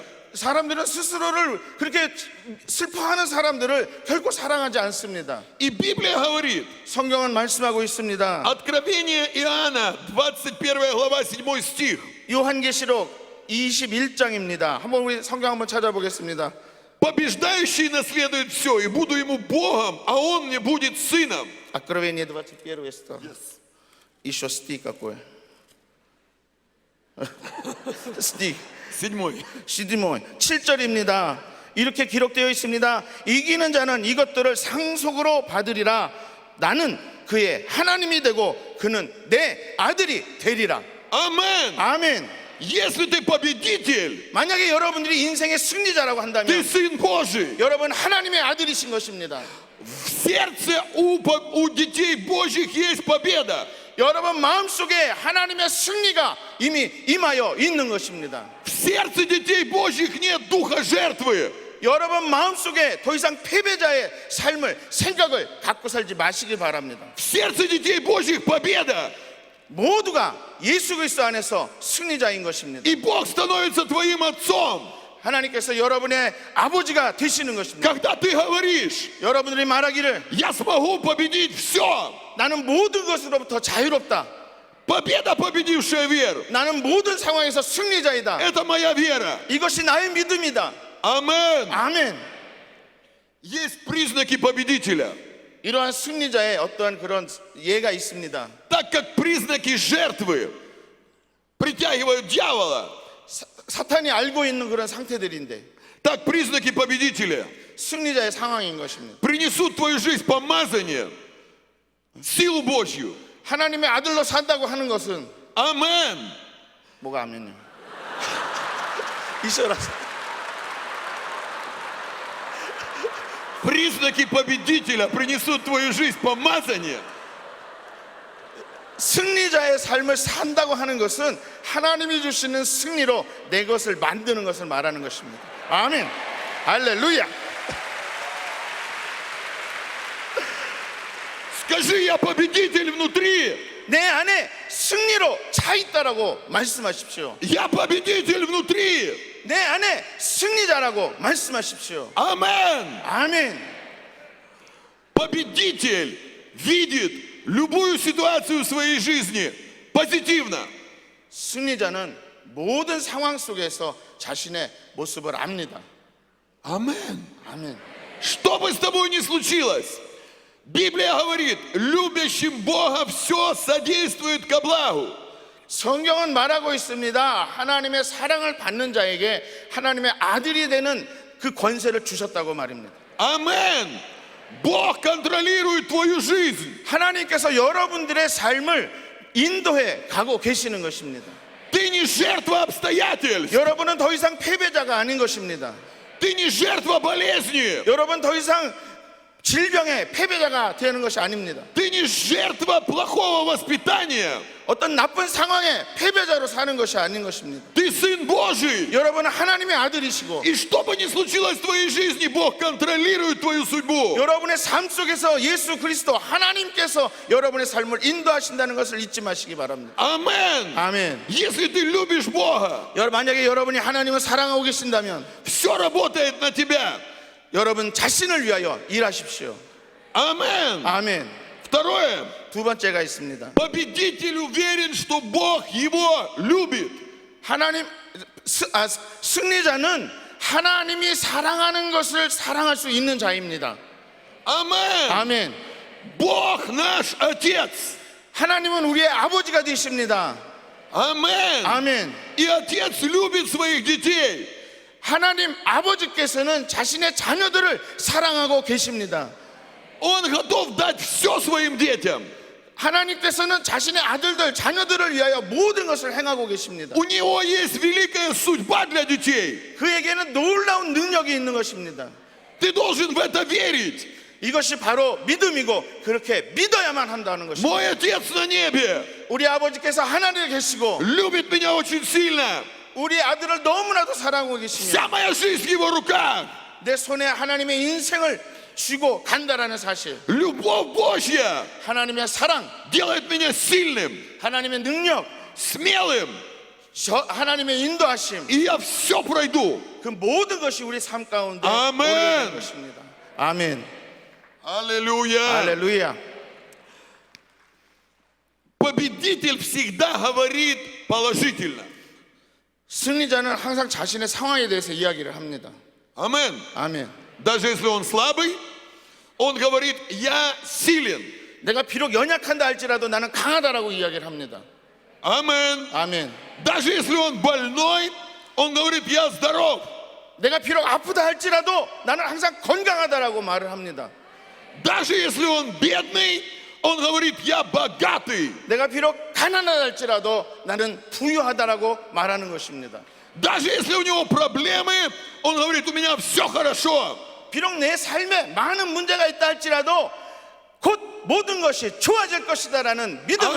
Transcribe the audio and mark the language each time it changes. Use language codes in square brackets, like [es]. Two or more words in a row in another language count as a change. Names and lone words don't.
[ko] 사람들은 스스로를 그렇게 슬퍼하는 사람들을 결코 사랑하지 않습니다. [ru] И Библия говорит, [ko] 성경은 말씀하고 있습니다. [ru] Откровение Иоанна, 21 глава, 7 стих. [ko] 요한계시록 21장입니다. 한번 우리 성경 한번 찾아보겠습니다. [ru] Побеждающий наследует все, и буду ему Богом, а он мне будет сыном. Откровение 21 esto. Еще стих какой? стих. 7. [ko] 7절입니다. 이렇게 기록되어 있습니다. 이기는 자는 이것들을 상속으로 받으리라. 나는 그의 하나님이 되고 그는 내 아들이 되리라. [ru] Амен. [ko] 아멘. [ru] Если ты победитель, [ko] 만약에 여러분들이 인생의 승리자라고 [ru] ты [ko] 한다면 [ru] сын Божий. [ko] 여러분 하나님의 아들이신 것입니다. [ru] В сердце у детей Божьих есть победа. [ko] 여러분 마음속에 하나님의 승리가 이미 임하여 있는 것입니다. [ru] В сердце детей Божьих нет духа жертвы. [ko] 여러분 마음속에 더 이상 패배자의 삶을 생각을 갖고 살지 마시기 바랍니다. [ru] В сердце детей Божьих победа. [ko] 모두가 예수 그리스도 안에서 승리자인 것입니다. [ru] И Бог становится твоим отцом. [ko] 하나님께서 여러분의 아버지가 되시는 것입니다. [ru] Когда ты говоришь, [ko] 여러분들이 말하기를 [ru] я смогу победить все. [ko] 나는 모든 것으로부터 자유롭다. [ru] Победа, победившая веру. [ko] 나는 모든 상황에서 승리자이다. [ru] Это моя вера. [ko] 이것이 나의 믿음이다. [ru] Амен. [ko] 아멘. [ru] Есть признаки победителя. [ko] 이러한 승리자의 어떠한 그런 예가 있습니다. [ru] Так как признаки жертвы притягивают дьявола, [ko] 사탄이 알고 있는 그런 상태들인데 [ru] так признаки победителя [ko] 승리자의 상황인 것입니다. [ru] принесут в твою жизнь помазание, силу Божью. [ko] 하나님의 아들로 산다고 하는 것은 [ru] Амен. [ko] 뭐가 아멘이요? 이셔라서 [ru] Признаки победителя принесут в твою жизнь помазание. [ko] 승리자의 삶을 산다고 하는 것은 하나님이 주시는 승리로 내 것을 만드는 것을 말하는 것입니다. 아멘. 할렐루야. [ru] Скажи, я победитель внутри. [ko] 내 안에 승리로 차 있다라고 말씀하십시오. [ru] Я победитель внутри. [ko] 내 안에 승리자라고 말씀하십시오. [ru] Амен. [ko] 아멘. [ru] Победитель видит любую ситуацию в своей жизни позитивно. [ko] 승리자는 모든 상황 속에서 자신의 모습을 압니다. [ru] Амен. [ko] 아멘. [ru] Что бы с тобой ни случилось, Библия говорит, любящим Бога все содействует ко благу. [ko] 성경은 말하고 있습니다. 하나님의 사랑을 받는 자에게 하나님의 아들이 되는 그 권세를 주셨다고 말입니다. [ru] Амен. Бог контролирует твою жизнь. [ko] 하나님께서 여러분들의 삶을 인도해 가고 계시는 것입니다. [ru] Ты не жертва обстоятельств. [ko] 여러분은 더 이상 패배자가 아닌 것입니다. [ru] Ты не жертва болезни. [ko] 여러분 더 이상 질병의 패배자가 되는 것이 아닙니다. [ru] Ты не жертва плохого воспитания. [ko] 어떤 나쁜 상황의 패배자로 사는 것이 아닌 것입니다. [ru] Ты сын Божий. [ko] 여러분은 하나님의 아들이시고 [ru] И что бы ни случилось в твоей жизни, Бог контролирует твою судьбу. [ko] 여러분의 삶 속에서 예수 그리스도 하나님께서 여러분의 삶을 인도하신다는 것을 잊지 마시기 바랍니다. [ru] Амен. [ko] 아멘. [ru] Если ты любишь Бога, [ko] 만약에 여러분이 하나님을 사랑하고 계신다면 [ru] все работает на тебя. [ko] 여러분 자신을 위하여 일하십시오. [ru] Амен. [ko] 아멘. [ru] Второе. [ko] 두 번째가 있습니다. [ru] Победитель уверен, что Бог его любит. [ko] 승리자는 하나님이 사랑하는 것을 사랑할 수 있는 자입니다. [ru] Амен. [ko] 아멘. [ru] Бог наш Отец. [ko] 하나님은 우리의 아버지가 되십니다. [ru] Амен. [ko] 아멘. [ru] И Отец любит своих детей. [ko] 하나님 아버지께서는 자신의 자녀들을 사랑하고 계십니다. [ru] Он готов дать все своим детям. [ko] 하나님께서는 자신의 아들들, 자녀들을 위하여 모든 것을 행하고 계십니다. [ru] У него есть великая судьба для детей. [ko] 그에게는 놀라운 능력이 있는 것입니다. [ru] Ты должен в это верить. [ko] 이것이 바로 믿음이고 그렇게 믿어야만 한다는 것입니다. [ru] Мой Отец на небе [ko] 우리 아버지께서 하나님에 계시고 [ru] любит меня очень сильно. [ko] 우리 아들을 너무나도 사랑하고 계십니다. [ru] Вся моя жизнь в его руках. [ko] 내 손에 하나님의 인생을 쥐고 간다라는 사실, [ru] Любовь Божья [ko] 하나님의 사랑, [ru] делает меня сильным, [ko] 하나님의 능력, [ru] смелым. [ko] 하나님의 인도하심, [ru] И я все пройду. [ko] 그 모든 것이 우리 삶 가운데 아멘. 오래된 것입니다. 아멘. [ru] Аллилуйя. [ko] 할렐루야. [ru] Победитель всегда говорит положительно. [ko] 승리자는 항상 자신의 상황에 대해서 이야기를 합니다. [ru] Амен. [ko] 아멘. [ru] Даже если он слабый, он говорит: я силен. [ko] 내가 비록 연약한다 할지라도 나는 강하다라고 이야기를 합니다. [ru] Амен. [ko] 아멘. [ru] Даже если он больной, он говорит: я здоров. [ko] 내가 비록 아프다 할지라도 나는 항상 건강하다라고 말을 합니다. [ru] Даже если он бедный, он говорит: я богатый. [ko] 내가 비록 가난하다 할지라도 나는 부유하다라고 말하는 것입니다. [ru] Даже если у него проблемы, он говорит: у меня все хорошо. [ko] 비록 내 삶에 많은 문제가 있다 할지라도 곧 모든 것이 좋아질 것이다라는 믿음을